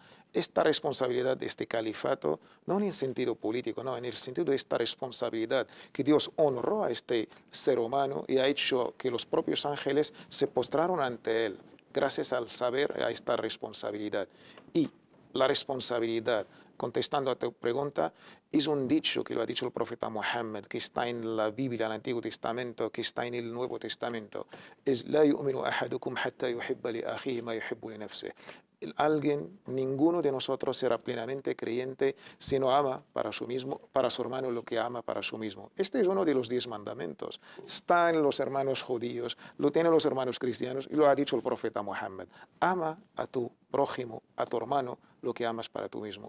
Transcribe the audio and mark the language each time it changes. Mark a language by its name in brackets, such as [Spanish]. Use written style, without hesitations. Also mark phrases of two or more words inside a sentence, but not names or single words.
[Spanish] Esta responsabilidad de este califato, no en el sentido político, no, en el sentido de esta responsabilidad que Dios honró a este ser humano y ha hecho que los propios ángeles se postraron ante él, gracias al saber a esta responsabilidad. Y la responsabilidad, contestando a tu pregunta, es un dicho que lo ha dicho el profeta Muhammad, que está en la Biblia, el Antiguo Testamento, que está en el Nuevo Testamento. [Arabic] Es لا يؤمن أحدكم حتى يحب لأخيه ما يحب لنفسه. [Spanish] Alguien, ninguno de nosotros será plenamente creyente si no ama para su hermano lo que ama para sí mismo. Este es uno de los 10 mandamientos. Está en los hermanos judíos, lo tienen los hermanos cristianos y lo ha dicho el profeta Muhammad. Ama a tu prójimo, a tu hermano, lo que amas para tú mismo.